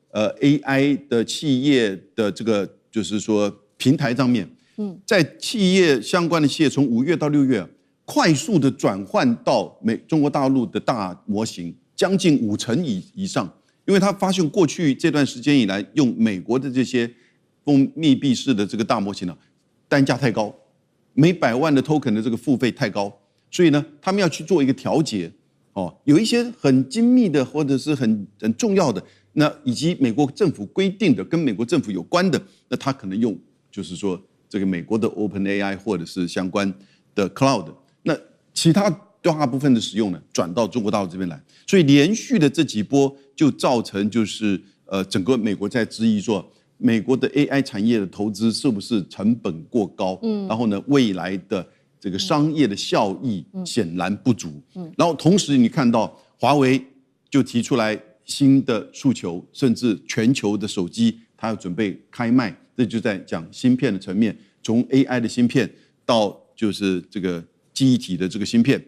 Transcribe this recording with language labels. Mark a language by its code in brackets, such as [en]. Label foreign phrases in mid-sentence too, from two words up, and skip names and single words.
[zh] AI 的企業的這個就是說平台上面，在企業相關的企業從5月到6月快速的轉換到中國大陸的大模型，將近5成以上，因為他發現過去這段時間以來用美國的這些密閉式的這個大模型呢，單價太高，每100萬的 token 的這個付費太高，所以呢，他們要去做一個調節，有一些很精密的或者是很重要的，那以及美國政府規定的跟美國政府有關的，那他可能用就是說這個美國的 OpenAI 或者是相關的 Cloud， 那其他大部分的使用呢轉到中國大陸這邊來，所以連續的這幾波就造成就是整個美國在質疑說，美國的 AI 產業的投資是不是成本過高？然後呢，未來的這個商業的效益顯然不足。然後同時你看到華為就提出來新的訴求，甚至全球的手機它要準備開賣，這就在講芯片的層面，從 AI 的芯片到就是這個記憶體的這個芯片。